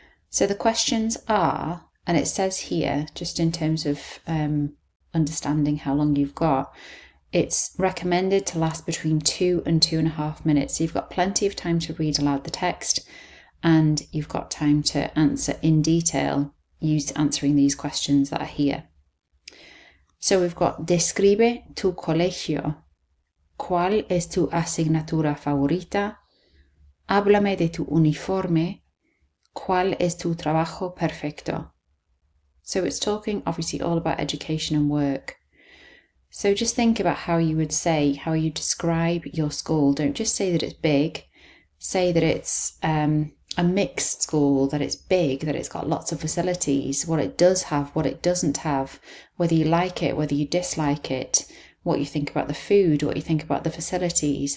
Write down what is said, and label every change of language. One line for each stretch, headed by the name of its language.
English: So the questions are, and it says here, just in terms of understanding how long you've got, it's recommended to last between 2 and 2.5 minutes. So you've got plenty of time to read aloud the text, and you've got time to answer in detail, answering these questions that are here. So we've got
Spanish: describe tu colegio. ¿Cuál es tu asignatura favorita? Háblame de tu uniforme. ¿Cuál es tu trabajo perfecto?
English: So it's talking obviously all about education and work. So just think about how you would say, how you describe your school. Don't just say that it's big. Say that it's a mixed school, that it's big, that it's got lots of facilities, what it does have, what it doesn't have, whether you like it, whether you dislike it, what you think about the food, what you think about the facilities.